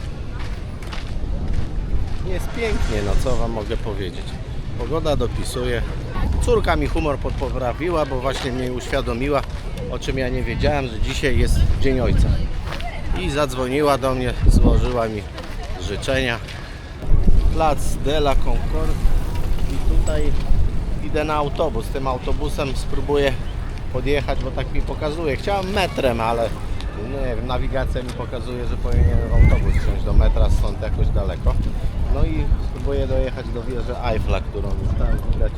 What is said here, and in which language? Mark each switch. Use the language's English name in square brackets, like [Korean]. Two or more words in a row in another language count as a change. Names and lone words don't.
[Polish] Jest pięknie, no co wam mogę powiedzieć. Pogoda dopisuje. Córka mi humor poprawiła, bo właśnie mnie uświadomiła, o czym ja nie wiedziałem, że dzisiaj jest Dzień Ojca. I zadzwoniła do mnie, złożyła mi życzenia. Plac de la Concorde i tutaj idę na autobus. Tym autobusem spróbuję podjechać, bo tak mi pokazuje. Chciałem metrem, ale nie wiem, nawigacja mi pokazuje, że powinienem autobus wsiąść do metra, stąd jakoś daleko. No i spróbuję dojechać do wieży Eiffla, którą już tam widać.